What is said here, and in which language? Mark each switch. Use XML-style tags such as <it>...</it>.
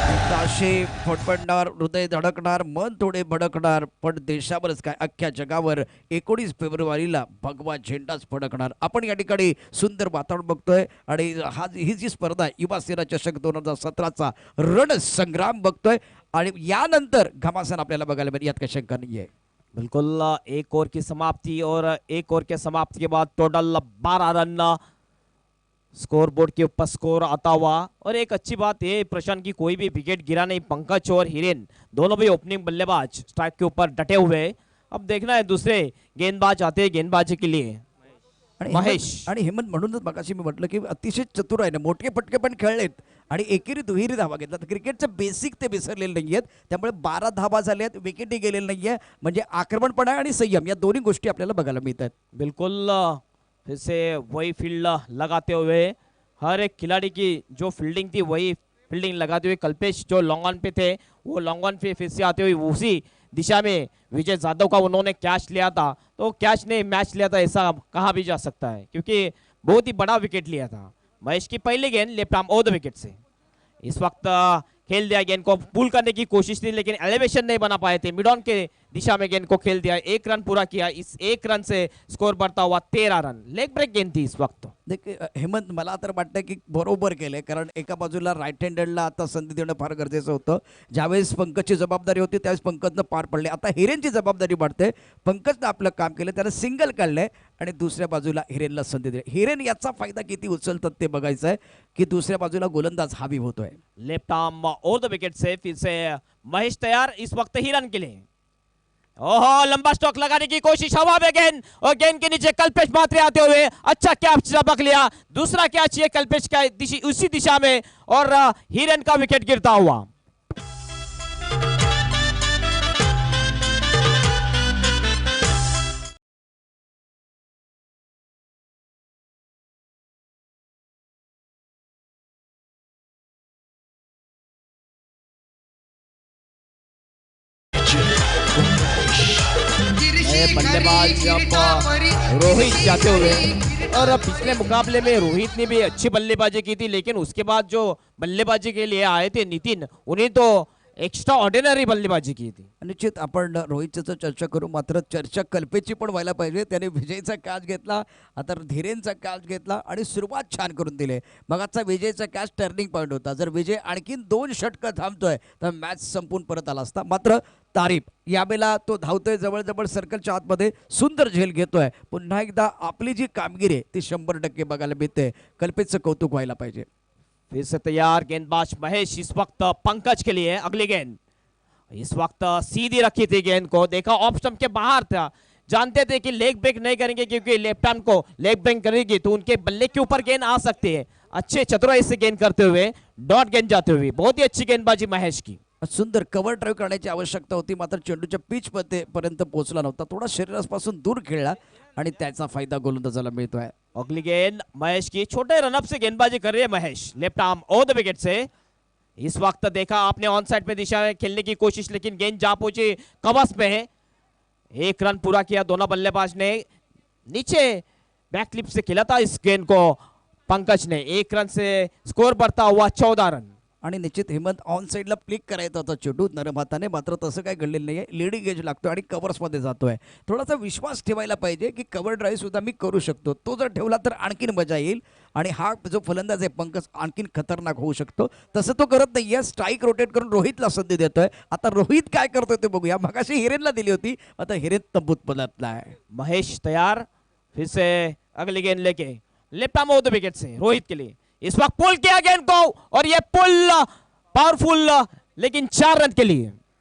<mr>काशी फडफडणार, हृदय धडकणार, मन थोडे भडकणार, पण देशावरच काय अख्ख्या जगावर 19 फेब्रुवारीला भगवा झेंडाच फडकणार। आपण या ठिकाणी सुंदर वातावरण बघतोय आणि ही जी स्पर्धा युवा सेना चषक 2017चा रणसंग्राम बघतोय आणि यानंतर घमासान आपल्याला बघायला मिळेल, यात काही शंका नाहीये।</mr> <hi>बिल्कुल 1 ओवर की समाप्ति और 1 ओवर के समाप्ति के बाद टोटल 12 रन स्कोर बोर्ड के ऊपर स्कोर आता हुआ। और एक अच्छी बात ये प्रशांत की कोई भी विकेट गिरा नहीं, पंकज और हिरेन दोनों भी ओपनिंग बल्लेबाज स्ट्राइक के ऊपर डटे हुए। अब देखना है दूसरे गेंदबाज आते हैं गेंदबाजी के लिए।</hi> <mr>आणि महेश. आणि हेमंत म्हणूनच मगाशी मी म्हटलं की अतिशय चतुर आहे ना, मोठे फटके पण खेळलेत आणि एकेरी दुहेरी धावा घेतला. तर क्रिकेटचं बेसिक ते विसरलेले नाहीयेत, त्यामुळे 12 धावा झाल्यात, विकेटही गेलेली नाहीये, म्हणजे आक्रमणपणा आणि संयम या दोन्ही गोष्टी आपल्याला बघायला मिळतात.</mr> <hi>बिल्कुल फिर से वही फील्ड लगाते हुए हर एक खिलाड़ी की जो फील्डिंग थी वही फील्डिंग लगाते हुए कल्पेश जो लॉन्ग ऑन पे थे वो लॉन्ग ऑन पे फिर से आते हुए उसी दिशा में विजय जाधव का उन्होंने कैच लिया था। तो कैच ने मैच लिया था ऐसा कहा भी जा सकता है, क्योंकि बहुत ही बड़ा विकेट लिया था। महेश की पहली गेंद left arm over the wicket से इस वक्त खेल दिया, गेंद को पुल करने की कोशिश थी लेकिन एलिवेशन नहीं बना पाए थे। मिड ऑन के दिशा में गेंद को खेल दिया, 1 रन पूरा किया। इस 1 रन से स्कोर बढ़ता हुआ 13 रन। लेग ब्रेक गेंद थी इस वक्त। देखिए हेमंत,</hi> <mr>मला तर वाटतं की बरोबर केलंय, कारण एका बाजूला राईट हँडेडला आता संधी देणं फार गरजेचं होतं. ज्यावेळेस पंकजची जबाबदारी होती त्यावेळेस पंकजनं पार पडले. आता हिरेनची जबाबदारी वाढते. पंकजनं आपलं काम केलं, त्यानं सिंगल काढलंय आणि दुसऱ्या बाजूला हिरेनला संधी दिली. हिरेन याचा फायदा किती उचलतात ते बघायचं आहे की दुसऱ्या बाजूला गोलंदाज हावी होतोय.</mr> <hi>Left arm over the wicket से फिर से महेश तैयार इस वक्त ही रन के लिए। ओहो, लंबा स्ट्रोक लगाने की कोशिश, हवा में गेंद और गेंद के नीचे कल्पेश मात्रे आते हुए अच्छा कैच चबक लिया। दूसरा कैच ये कल्पेश का उसी दिशा में और हिरेन का विकेट गिरता हुआ। बल्लेबाज अब रोहित जाते हुए, और पिछले मुकाबले में रोहित ने भी अच्छी बल्लेबाजी की थी लेकिन उसके बाद जो बल्लेबाजी के लिए आए थे नितिन, उन्हें तो एक्स्ट्रा ऑर्डिनरी बल्लेबाजी की थी.</hi> <mr>निश्चित आपण रोहितची चर्चा करू, मात्र चर्चा कल्पेची पण व्हायला पाहिजे. त्याने विजयचा कॅच घेतला, आता धीरेनचा कॅच घेतला आणि सुरुवात छान करून दिली. मगाचा विजयचा कॅच टर्निंग पॉईंट होता. जर विजय आणखीन 2 षटकं थांबतोय तर मॅच संपून परत आला असता. मात्र तारीफ यावेळेला तो धावतोय जवळ सर्कलच्या आतमध्ये, सुंदर झेल घेतोय. पुन्हा एकदा आपली जी कामगिरी आहे ती 100% बघायला मिळते. कल्पेचं कौतुक व्हायला पाहिजे.</mr> <hi>फिर से तैयार गेंदबाज महेश इस वक्त पंकज के लिए अगली गेंद इस वक्त सीधी रखी थी गेंद को, देखा ऑफ स्टंप के बाहर था, जानते थे कि लेग ब्रेक नहीं करेंगे क्योंकि लेफ्ट आर्म को लेग ब्रेक करेगी तो उनके बल्ले के ऊपर गेंद आ सकती है. अच्छे चतुराई से गेंद करते हुए डॉट गेंद जाते हुए बहुत ही अच्छी गेंदबाजी महेश की.</hi> <mr>सुंदर कव्हर ड्राईव्ह करण्याची आवश्यकता होती, मात्र चेंडूच्या पिच पर्यंत पोहोचला नव्हता. थोडा शरीरापासून दूर खेळला आणि त्याचा फायदा गोलंदाजाला मिळतोय.</mr> <hi>अगली गेंद महेश की, छोटे रनअप से गेंदबाजी कर रही है Mahesh left arm over the wicket से. इस वक्त देखा आपने ऑन साइड पे दिशा में खेलने की कोशिश लेकिन गेंद जा पहुंची कवच में. 1 रन पूरा किया दोनों बल्लेबाज ने. नीचे बैक क्लिप से खेला था इस गेंद को पंकज ने. 1 रन से स्कोर बढ़ता हुआ 14 रन.</hi> <mr>आणि निश्चित हेमंत ऑन साईडला प्लिक करायचा होता चेंडू नरम हाताने, मात्र तसं काही घडलेलं नाहीये. लीडिंग एज लागतोय आणि कव्हर्समध्ये जातोय. थोडासा विश्वास ठेवायला पाहिजे की कव्हर ड्राईव्ह सुद्धा मी करू शकतो. तो जर ठेवला तर आणखीन मजा येईल आणि हा जो फलंदाज आहे पंकज आणखीन खतरनाक होऊ शकतो. तसं तो करत नाहीये. स्ट्राईक रोटेट करून रोहितला संधी देतोय. आता रोहित काय करतोय ते बघूया. मगाशी हिरेनला दिली होती, आता हिरेन तंबूत पलटला आहे.</mr> <hi>महेश तैयार फिर से अगली गेंद लेके left arm over the wicket से रोहित के लिए. इस वक्त पुल किया गेंद को और ये पुल पावरफुल लेकिन 4 रन के लिए.</hi>